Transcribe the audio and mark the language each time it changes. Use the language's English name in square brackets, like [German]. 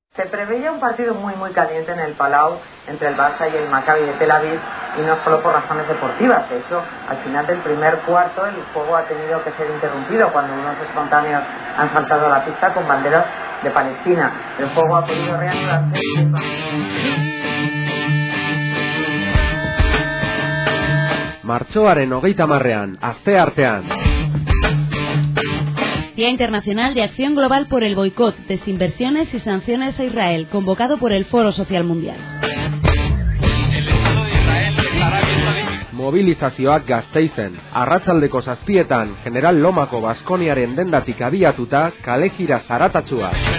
[Spanish] preveía un partido muy muy caliente en el Palau entre el Barça y el Maccabi de Tel Aviv, y no solo por razones deportivas. De hecho, al final del primer cuarto el juego ha tenido que ser interrumpido cuando unos espontáneos han saltado a la pista con banderas de Palestina. El juego ha podido reanudarse. [Basque] Martxoaren 30ean, asteartean. [Spanish] Día Internacional de Acción Global por el Boicot, Desinversiones y Sanciones a Israel, convocado por el Foro Social Mundial. [Basque] Movilizazioak Gasteizen, arratsaldeko 7etan, General Lomako Baskoniaren dendatik abiatuta, kalejira zaratatsua.